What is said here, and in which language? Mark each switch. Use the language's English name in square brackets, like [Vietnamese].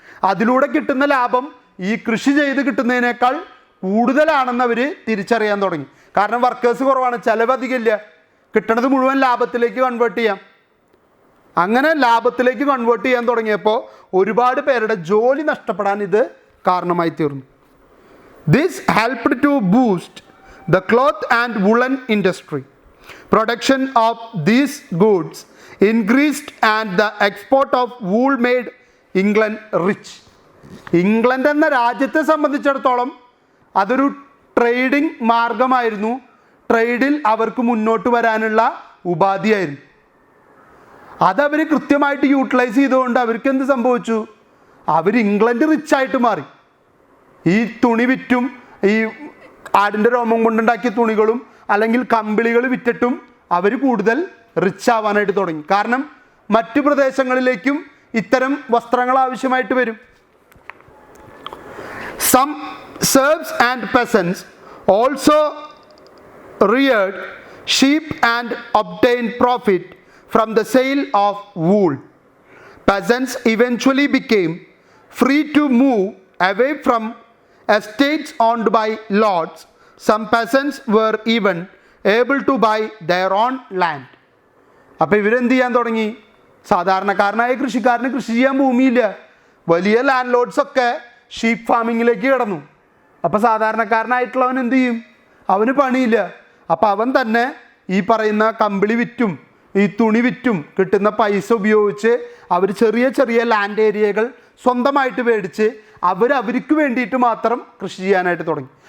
[Malayalam] അതിലൂടെ കിട്ടുന്ന ലാഭം ഈ കൃഷി ചെയ്ത് കിട്ടുന്നതിനേക്കാൾ കൂടുതലാണെന്ന് അവർ തിരിച്ചറിയാൻ തുടങ്ങി. കാരണം വർക്കേഴ്സ് കുറവാണ്, ചിലവ് അധികമില്ല, കിട്ടണത് മുഴുവൻ ലാഭത്തിലേക്ക് കൺവേർട്ട് ചെയ്യാം. അങ്ങനെ ലാഭത്തിലേക്ക് കൺവേർട്ട് ചെയ്യാൻ തുടങ്ങിയപ്പോൾ ഒരുപാട് പേരുടെ ജോലി നഷ്ടപ്പെടാൻ ഇത് കാരണമായി തീർന്നു. [English] This helped to boost the cloth and woolen industry. Production of these goods increased and the export of wool made England rich. [Malayalam] England എന്ന രാജ്യത്തെ സംബന്ധിച്ചിടത്തോളം അതൊരു ട്രേഡിംഗ് മാർഗമായിരുന്നു, ട്രേഡിൽ അവർക്ക് മുന്നോട്ട് വരാനുള്ള ഉപാധിയായിരുന്നു. അതവർ കൃത്യമായിട്ട് യൂട്ടിലൈസ് ചെയ്തുകൊണ്ട് അവർക്ക് എന്ത് സംഭവിച്ചു? അവർ ഇംഗ്ലണ്ട് റിച്ചായിട്ട് മാറി. ഈ തുണി വിറ്റും ഈ ആടിൻ്റെ രോമം കൊണ്ടുണ്ടാക്കിയ തുണികളും അല്ലെങ്കിൽ കമ്പിളികൾ വിറ്റിട്ടും അവർ കൂടുതൽ റിച്ച് ആവാനായിട്ട് തുടങ്ങി. കാരണം മറ്റു പ്രദേശങ്ങളിലേക്കും ഇത്തരം വസ്ത്രങ്ങൾ ആവശ്യമായിട്ട് വരും. [English] Some serfs and peasants also reared sheep and obtained profit from the sale of wool. Peasants eventually became free to move away from estates owned by lords. Some peasants were even able to buy their own land. [Malayalam] അപ്പോൾ ഇവരെന്ത് ചെയ്യാൻ തുടങ്ങി? സാധാരണക്കാരനായ കൃഷിക്കാരന് കൃഷി ചെയ്യാൻ ഭൂമിയില്ല, വലിയ land ലോഡ്സൊക്കെ sheep ഫാമിങ്ങിലേക്ക് കിടന്നു. അപ്പോൾ സാധാരണക്കാരനായിട്ടുള്ളവൻ എന്ത് ചെയ്യും? അവന് പണിയില്ല. അപ്പോൾ അവൻ തന്നെ ഈ പറയുന്ന കമ്പിളി വിറ്റും ഈ തുണി വിറ്റും കിട്ടുന്ന പൈസ ഉപയോഗിച്ച് അവർ ചെറിയ ചെറിയ ലാൻഡ് ഏരിയകൾ സ്വന്തമായിട്ട് മേടിച്ച് അവർക്ക് വേണ്ടിയിട്ട് മാത്രം കൃഷി ചെയ്യാനായിട്ട് തുടങ്ങി.